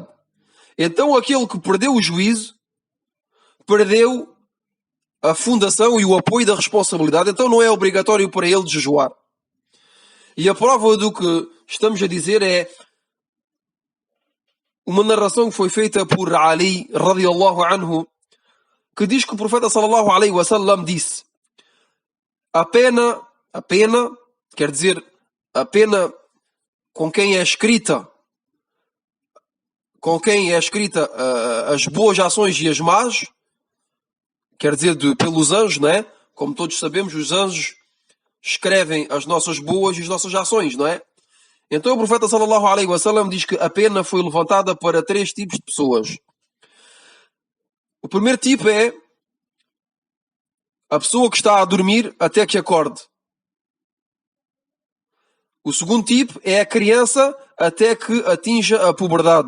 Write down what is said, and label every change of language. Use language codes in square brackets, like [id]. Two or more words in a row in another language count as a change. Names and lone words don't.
[pt] Então aquele que perdeu o juízo, perdeu a fundação e o apoio da responsabilidade, então não é obrigatório para ele jejuar. E a prova do que estamos a dizer é uma narração que foi feita por Ali, [ar] رضي الله عنه, [pt] que diz que o profeta [ar] صلى الله عليه وسلم [pt] disse: a pena, quer dizer, a pena com quem é escrita as boas ações e as más, quer dizer, pelos anjos, não é? Como todos sabemos, os anjos escrevem as nossas boas e as nossas ações, não é? Então o profeta [ar] صلى الله عليه وسلم [pt] diz que a pena foi levantada para 3 tipos de pessoas. O primeiro tipo é a pessoa que está a dormir até que acorde. O segundo tipo é a criança até que atinja a puberdade.